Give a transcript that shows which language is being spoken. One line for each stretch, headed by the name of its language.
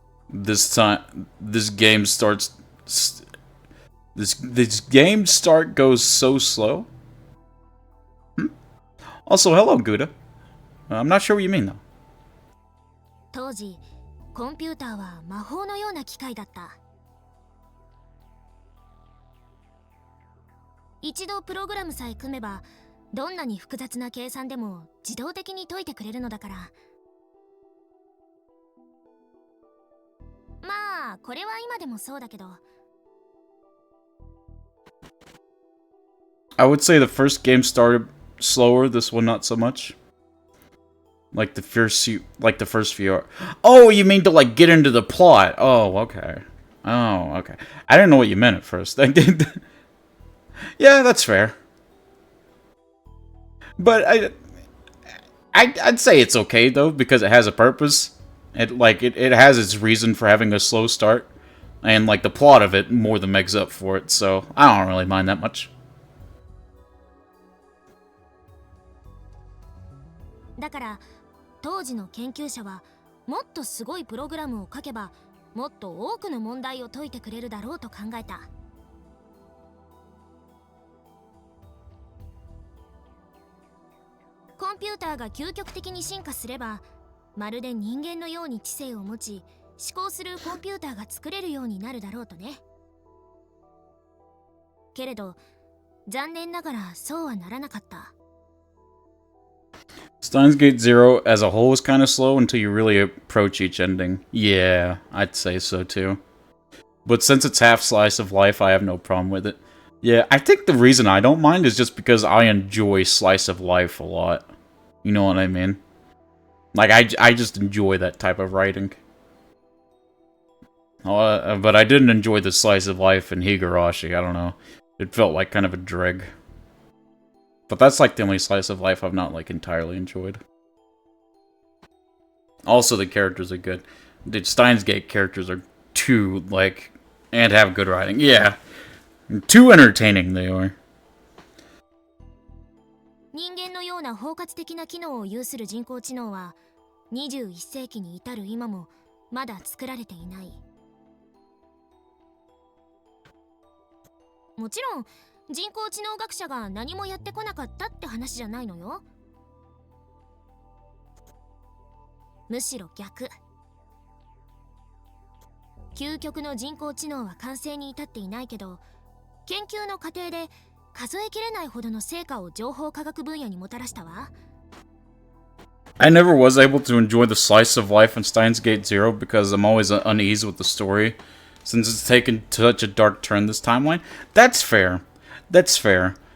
English: This game start goes so slow. Also, hello, Gouda. I'm not sure what you mean, though.
Japanese: 当時、コンピューターは魔法のような機械だった。一度プログラムさえ組めば、どんなに複雑な計算でも自動的に解いてくれるのだから。まあ、これは今でもそうだけど。
English: I would say the first game started slower, this one not so much. Like the first few. Oh, you mean to like get into the plot? Oh, okay. Oh, okay. I didn't know what you meant at first. Yeah, that's fair. But I'd say it's okay though, because it has a purpose. It has its reason for having a slow start, and like the plot of it more than makes up for it. So I don't really mind that much.
Japanese: だから当時の研究者はもっとすごいプログラムを書けばもっと多くの問題を解いてくれるだろうと考えた。コンピューターが究極的に進化すればまるで人間のように知性を持ち思考するコンピューターが作れるようになるだろうとね。けれど残念ながらそうはならなかった。
English: Steins Gate Zero as a whole is kind of slow until you really approach each ending. Yeah, I'd say so too. But since it's half slice of life, I have no problem with it. Yeah, I think the reason I don't mind is just because I enjoy slice of life a lot. You know what I mean? Like, I just enjoy that type of writing. But I didn't enjoy the slice of life in Higurashi, I don't know. It felt like kind of a dreg. But that's like the only slice of life I've not like entirely enjoyed. Also, the characters are good. The Steins Gate characters are too, like, and have good writing. Yeah. Too entertaining they are.
Japanese: 人間のような包括的な機能を有する人工知能は21世紀に至る今もまだ作られていない。もちろん人工知能学者が何もやってこなかったって話じゃないのよ。むしろ逆。究極の人工知能は完成に至っていないけど、研究の過程で数えきれないほどの成果を情報科学分野にもたらしたわ。
English: I never was able to enjoy the slice of life in Steins Gate Zero because I'm always uneasy with the story, since it's taken such a dark turn this timeline. That's fair. That's fair.